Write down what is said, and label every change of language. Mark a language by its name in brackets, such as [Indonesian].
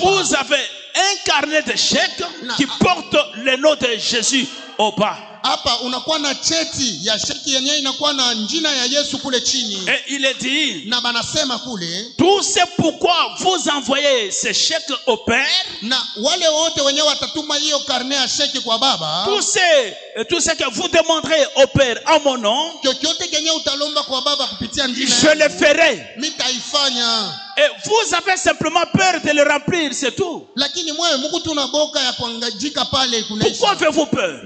[French] Vous avez un carnet de chèques qui porte le nom de Jésus au bas. [Swahili] Hapa unakuwa na cheti ya sheki yenyewe inakuwa na jina ya Yesu kule chini. [French] Et il est dit, [Swahili] na banasema kule, [French] tout c'est pourquoi vous envoyez ces chèques au Père. [Swahili] Na wale wote wenyewe watatuma hiyo karne ya sheki kwa Baba. [French] Tout ce que vous demanderez au Père en mon nom, [Swahili] chochote kenye utalomba kwa Baba kupitia jina, [French] je le ferai. [Swahili] Mitaifanya. [French] Et vous avez simplement peur de le remplir, c'est tout. [Swahili] Lakini mwe Mungu tunaboka ya kuangajika pale kunaisha. [French] Pourquoi avez-vous peur?